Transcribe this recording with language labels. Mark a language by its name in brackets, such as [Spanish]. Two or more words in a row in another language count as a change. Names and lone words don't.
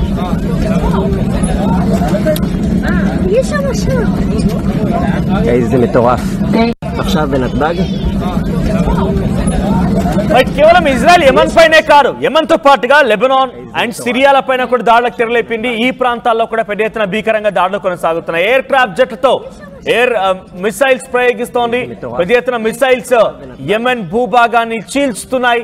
[Hebrew] יש שם שם. איזה מטורף. עכשיו בנתב"ג? [Telugu] కేవలం ఇజ్రాయెల్ యెమెన్ పైనే కాదు, యెమెన్తో పాటుగా లెబనాన్ అండ్ సిరియాల పైన కూడా దాడులకు తెరలేపింది. ఈ ప్రాంతాల్లో కూడా పెద్ద ఎత్తున భీకరంగా దాడులు కొనసాగుతున్నాయి. [English] aircraft [Telugu] జెట్లతో [English] air missiles [Telugu] ప్రయోగిస్తోంది. పెద్ద ఎత్తున మిసైల్స్ యెమెన్ భూభాగాన్ని చీల్చుతున్నాయి.